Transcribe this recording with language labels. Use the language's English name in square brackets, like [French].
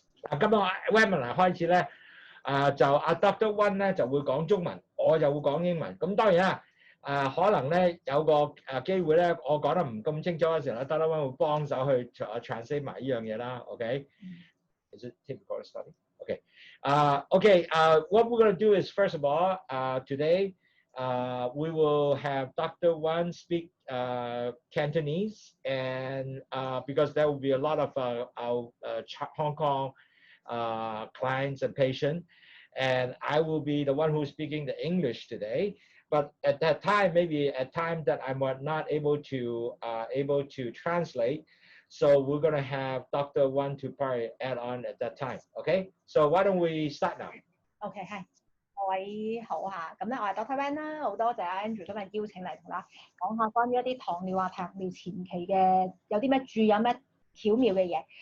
[Cantonese] 今日 webinar 開始咧，就阿 Dr. Wen 咧就會講中文，我就會講英文。咁當然啦，可能咧有個機會咧，我講得唔咁清楚嘅時候咧 ，Dr. Wen 會幫手去 [English] translate [Cantonese] 埋呢樣嘢啦。 [English] OK。Is it typical study? Okay. What we're going to do is, first of all, today we will have Dr. Wen speak Cantonese, and because there will be a lot of our Hong Kong clients and patients, and I will be the one who's speaking the English today. But at that time, maybe at time that I'm not able to translate, so we're going to have Dr. Wen to probably add on at that time. Okay, so why don't we start now? [Cantonese] OK， 係，各位好嚇，咁咧我係 Dr. Wen 啦，好多謝 Andrew 今日邀請嚟同大家講下關於一啲糖尿糖尿前期嘅有啲咩注意，有咩巧妙嘅嘢。